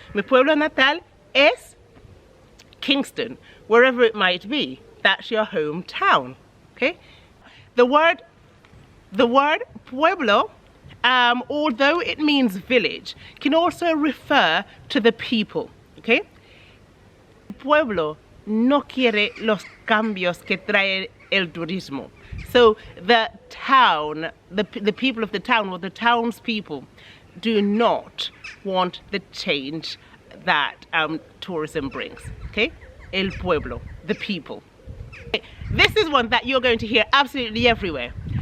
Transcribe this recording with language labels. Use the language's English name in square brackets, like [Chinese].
[Spanish] Mi pueblo natal es Kingston. [English] Wherever it might be, that's your hometown. Okay? The word pueblo, although it means village, can also refer to the people. Okay? [Spanish] Pueblo no quiere los cambios que trae el turismo. [English] So the town, the people of the town, or the townspeople, do not want the change that tourism brings. Okay? [Spanish] El pueblo, [English] the people. Okay. This is one that you're going to hear absolutely everywhere.